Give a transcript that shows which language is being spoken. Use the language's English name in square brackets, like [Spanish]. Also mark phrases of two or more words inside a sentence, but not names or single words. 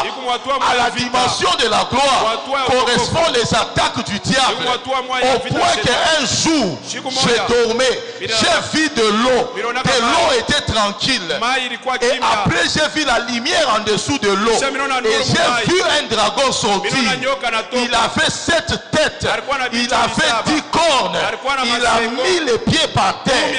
[Swahili] Iko hatua [French] À [Swahili] moja [French] la [Swahili] ya vita. [French] dimension de la gloire [Swahili] Hatua ya utukufu. [French] correspond les attaques du diable. [Swahili] Iko hatua moja ya [French] Au [Swahili] vita [French] point [Swahili] ya [French] qu'un jour, [Swahili] Siku [French] je [Swahili] moja. [French] dormais j'ai vu de l'eau. Et l'eau était tranquille. Et après, j'ai vu la lumière en dessous de l'eau. Et j'ai vu un dragon sortir. Il avait 7 têtes. Il avait 10 cornes. Il a mis les pieds par terre.